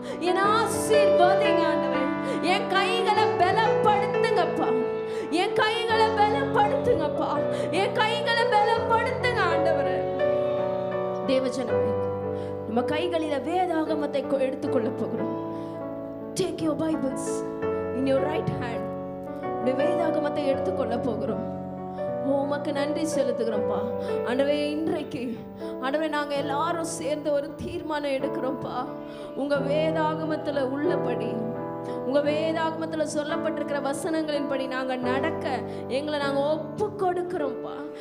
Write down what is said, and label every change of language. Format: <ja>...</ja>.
<ta>என் ஆசீர்வதிங்க ஆண்டவரே. என் கைகளை பலப்படுத்துங்கப்பா, என் கைகளை பலப்படுத்துங்கப்பா, என் கைகளை பலப்படுத்துங்க ஆண்டவரே. தேவஜனமே, நம்ம கைகளில வேதாகமத்தை எடுத்துக்கொள்ள போகிறோம்.</ta> <en>Take your Bibles in your right hand.</en> <ta>இந்த வேதாகமத்தை எடுத்துக்கொள்ள போகிறோம். உமக்கு நன்றி செலுத்துகிறோம்ப்பா ஆண்டவரே. இன்றைக்கு ஆண்டவரே நாங்க எல்லாரும் சேர்ந்து ஒரு தீர்மானம் எடுக்கிறோம்ப்பா. உங்க வேதாகமத்துல உள்ளபடி, உங்க வேதாகமத்துல சொல்லப்பட்டிருக்கிற வசனங்களின்படி நாங்க நடக்க எங்களை நாங்க ஒப்பு கொடுக்கிறோம்ப்பா.</ta>